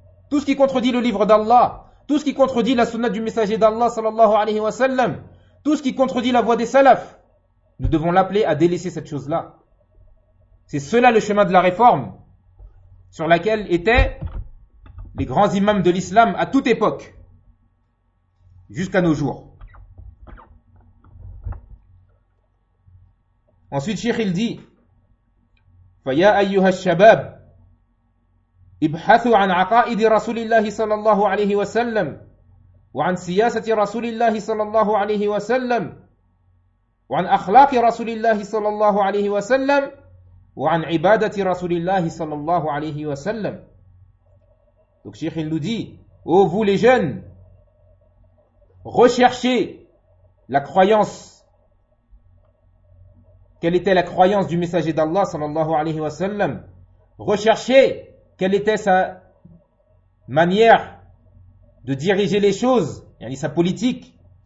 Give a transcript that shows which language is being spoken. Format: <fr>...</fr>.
<fr>Tout ce qui contredit le livre d'Allah, tout ce qui contredit la sunna du messager d'Allah sallallahu alayhi wa sallam, tout ce qui contredit la voix des salafs, nous devons l'appeler à délaisser cette chose-là. C'est cela le chemin de la réforme sur laquelle étaient les grands imams de l'islam à toute époque, jusqu'à nos jours. Ensuite, Cheikh il dit,</fr> <ar>فَيَا أَيُّهَا الشَّبَابِ ابحثوا عن عقائد رسول الله صلى الله عليه وسلم وعن سياسة رسول الله صلى الله عليه وسلم وعن أخلاق رسول الله صلى الله عليه وسلم وعن عبادة رسول الله صلى الله عليه وسلم.</ar> <fr>Donc Cheikh il nous dit, oh vous les jeunes, recherchez la croyance. Quelle était la croyance du messager d'Allah</fr> <ar>صلى الله عليه وسلم?</ar> <fr>Recherchez quelle était sa manière de diriger les choses, yani sa politique.</fr>